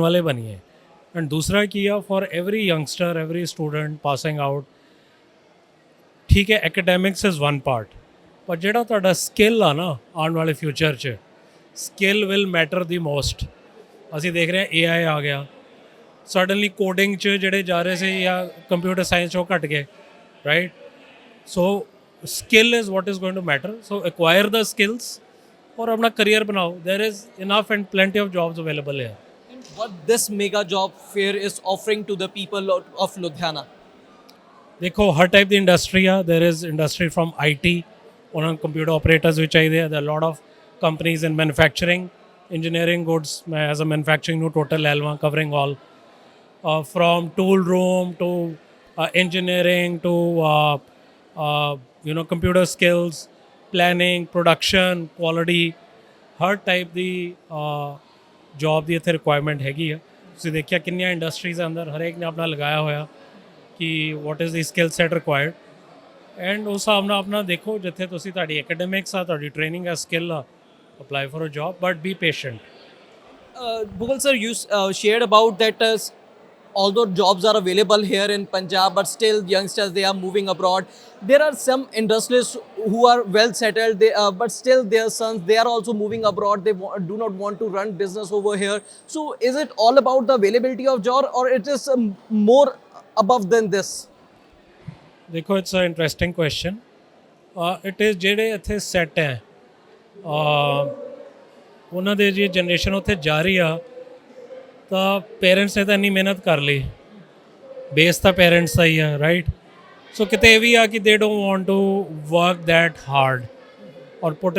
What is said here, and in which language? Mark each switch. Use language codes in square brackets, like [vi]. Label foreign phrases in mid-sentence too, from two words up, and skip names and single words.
[pa] ਵਾਲੇ ਬਣੀਏ ਐਂਡ ਦੂਸਰਾ ਕੀ ਆ [en] for every youngster every student passing out [pa] ਠੀਕ ਹੈ [en] academics is one part [pa] ਪਰ ਜਿਹੜਾ ਤੁਹਾਡਾ ਸਕਿੱਲ ਆ ਨਾ ਆਉਣ ਵਾਲੇ ਫਿਊਚਰ 'ਚ [en] skill will matter the most [pa] ਅਸੀਂ ਦੇਖ ਰਹੇ ਹਾਂ AI ਆ ਗਿਆ ਸਡਨਲੀ ਕੋਡਿੰਗ 'ਚ ਜਿਹੜੇ ਜਾ ਰਹੇ ਸੀ ਜਾਂ [en] computer science [pa] 'ਚ ਉਹ ਘਟ ਗਏ [en] right so skill is what is going to matter so acquire the skills [pa] ਔਰ ਆਪਣਾ ਕਰੀਅਰ ਬਣਾਓ [en] there is enough and plenty of jobs available [pa] ਹੈ [en] What this mega job fair is offering to the people of Ludhiana? [pa] ਦੇਖੋ ਹਰ ਟਾਈਪ ਦੀ ਇੰਡਸਟਰੀ ਆ [en] there is industry from IT [pa] ਉਹਨਾਂ ਨੂੰ ਕੰਪਿਊਟਰ ਆਪਰੇਟਰਸ ਵੀ ਚਾਹੀਦੇ ਆ [en] there lot of companies in manufacturing engineering goods मैं as a manufacturing ਨੂੰ total [pa] ਲੈ ਲਵਾਂ [en] covering all from tool room to engineering to computer skills planning production quality [pa] ਹਰ type ਦੀ job ਦੀ ਇੱਥੇ requirement ਹੈਗੀ ਆ ਤੁਸੀਂ ਦੇਖਿਆ ਕਿੰਨੀਆਂ ਇੰਡਸਟਰੀਜ਼ ਅੰਦਰ ਹਰੇਕ ਨੇ ਆਪਣਾ ਲਗਾਇਆ ਹੋਇਆ ਕਿ [en] what is the skill set required and [pa] ਉਸ ਹਿਸਾਬ ਨਾਲ ਆਪਣਾ ਦੇਖੋ ਜਿੱਥੇ ਤੁਸੀਂ ਤੁਹਾਡੀ academics ਆ ਤੁਹਾਡੀ training ਆ skill ਆ [en] apply for a job but be patient Bhugal sir, you shared about that although jobs are available here in Punjab, but still youngsters, they are moving abroad. There are some industrialists who are well settled, but still their sons, they are also moving abroad. They do not want to run business over here. So is it all about the availability of job or it is more above than this? [pa] ਦੇਖੋ [en] it's an interesting question it is [pa] ਜਿਹੜੇ ਇੱਥੇ ਸੈੱਟ ਹੈ ਉਹਨਾਂ ਦੇ ਜੇ ਜਨਰੇਸ਼ਨ ਉੱਥੇ ਜਾ ਰਹੀ ਆ ਤਾਂ ਪੇਰੈਂਟਸ ਨੇ ਤਾਂ ਇੰਨੀ ਮਿਹਨਤ ਕਰ ਲਈ ਬੇਸ ਤਾਂ ਪੇਰੈਂਟਸ ਦਾ ਹੀ ਆ [en] right so [pa] ਕਿਤੇ ਇਹ ਵੀ ਆ ਕਿ [en] they don't want to work that hard or put